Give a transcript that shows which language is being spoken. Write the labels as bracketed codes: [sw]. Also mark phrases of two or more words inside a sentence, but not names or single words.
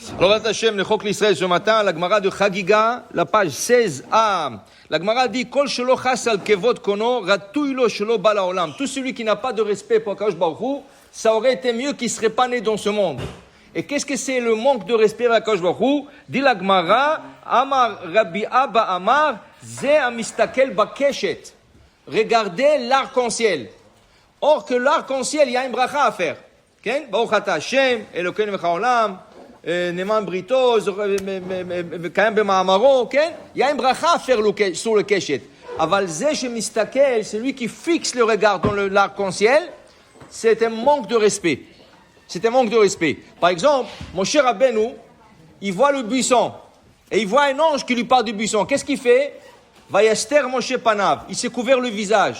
[he] לעזרת השם, [fr] le Chok l'Israël ce matin, la Gemara de Chagiga, la page 16a. La Gemara dit, [he] כל שלא חס על כבוד קונו, ראוי לו שלא בא לעולם. [fr] Tout celui qui n'a pas de respect pour [he] הקדוש ברוך הוא, [fr] ça aurait été mieux qu'il ne serait pas né dans ce monde. Et qu'est-ce que c'est le manque de respect à [he] הקדוש ברוך הוא? [fr] Dit la Gemara, [he] אמר רבי אבא אמר, זה המסתכל בקשת. [fr] Regardez l'arc-en-ciel. Or que l'arc-en-ciel, il y a une bracha à faire. Okay? [he] ברוך אתה השם, אלוקינו מלך העולם. נאמן בבריתו, קיים במאמרו, [fr] il y a une bracha à faire sur le keshet. [he] אבל זה שמסתכל, [fr] celui qui fixe le regard dans l'arc-en-ciel, c'est un manque de respect. C'est un manque de respect. Par exemple, Moshe Rabbeinu, il voit le buisson, et il voit un ange qui lui parle du buisson. Qu'est-ce qu'il fait? [he] ויסתר משה פניו, [fr] il s'est couvert le visage.